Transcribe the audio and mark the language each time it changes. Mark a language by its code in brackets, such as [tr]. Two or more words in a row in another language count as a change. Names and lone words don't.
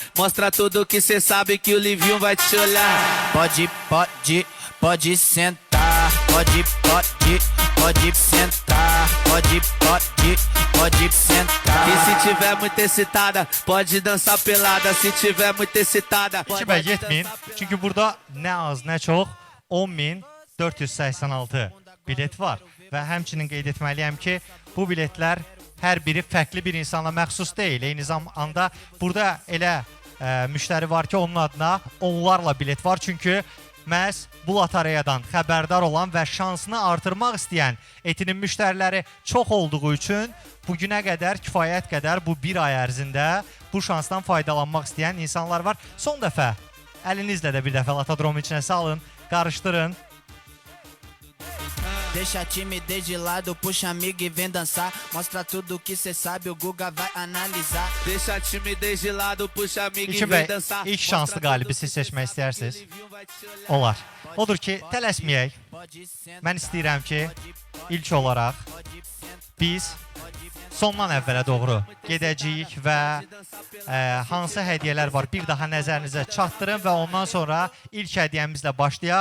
[pt] Mostra tudo que cê sabe que o Livinho vai te olhar. Pode sentar. Pode sentar. Pode sentar. E se tiver muito excitada, pode dançar pelada. Se tiver muito excitada, [az] İlkin bəy getməyin. Çünki burada nə az, nə çox 10.486 bilet var. Və həmçinin qeyd etməliyəm ki, bu biletlər hər biri fərqli bir insana məxsus deyil. Eyni zamanda burada elə müştəri var ki, onun adına onlarla bilet var. Çünki məhz bu lotereyadan xəbərdar olan və şansını artırmaq istəyən etinin müştəriləri çox olduğu üçün bugünə qədər kifayət qədər bu bir ay ərzində bu şansdan faydalanmaq istəyən insanlar var. Son dəfə əlinizlə də bir dəfə Latadromun içinə salın, qarışdırın. [pt] Deixa a timidez de lado, puxa amigo e vem dançar. Mostra tudo que cê sabe, o Guga vai analisar. Deixa a timidez de lado, puxa amigo e [az] İlkin [pt] vem [az] bəy, [pt] dançar. [az] ilk şanslı qalibi siz seçmək istəyirsiniz. Olar. Odur ki, tələsməyək. Mən istəyirəm ki, ilk olaraq biz sondan əvvələ doğru gedəcəyik və hansı hədiyyələr var bir daha nəzərinizə çatdırın və ondan sonra ilk hədiyyəmizlə başlayaq.